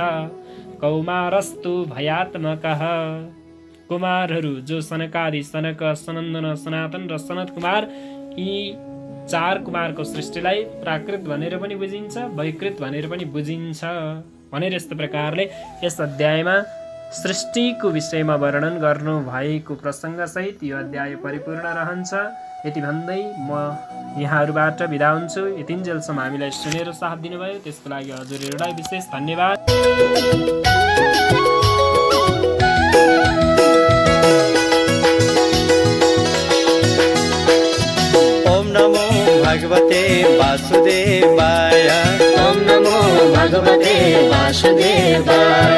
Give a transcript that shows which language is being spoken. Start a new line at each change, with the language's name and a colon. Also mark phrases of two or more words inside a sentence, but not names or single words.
Sanskrit: कौमारस्तु भयात्मकः,
Nepali: कुमारहरू जो सनकादि, सनक, सनन्दन, सनातन र सनत कुमार, यी 4 कुमारको सृष्टिलाई प्राकृत भनेर पनि बुझिन्छ, वैकृत भनेर पनि बुझिन्छ भनेर यस्तो प्रकारले यस अध्यायमा सृष्टिको विषयमा वर्णन गर्नु भएको प्रसङ्गसहित यो अध्याय परिपूर्ण रहन्छ। यति भन्दै म यहाँहरूबाट बिदा हुन्छु। यतिन्जेलसम्म हामीलाई सुनेर साथ दिनुभयो त्यसको लागि हजुरहरूलाई विशेष धन्यवाद।
Sanskrit: ओम नमो भगवते वासुदेवाय, ओम नमो भगवते वासुदेवाय,